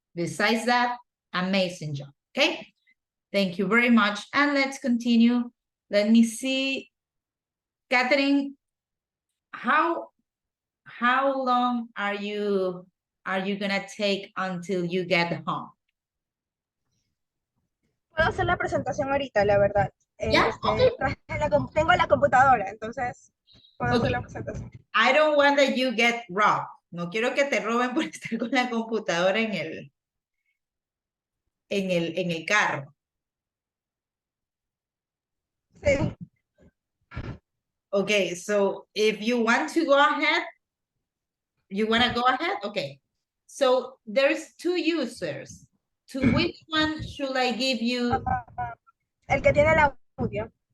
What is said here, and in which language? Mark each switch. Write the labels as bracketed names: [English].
[English] Besides that, amazing job, okay? Thank you very much. And let's continue. Let me see. Catherine, how long are you gonna take until you get home? [Spanish] puedo hacer la presentación ahorita, la verdad. [English] Yeah, okay. [Spanish] Tengo la computadora, entonces puedo hacer [English] Okay. [Spanish] la presentación. [English] I don't want that you get robbed. [Spanish] No quiero que te roben por estar con la computadora en el carro. Sí. [English] Okay, so if you want to go ahead, you want to go ahead? Okay. So there's two users. To which one should I give you [Spanish] El que tiene el audio.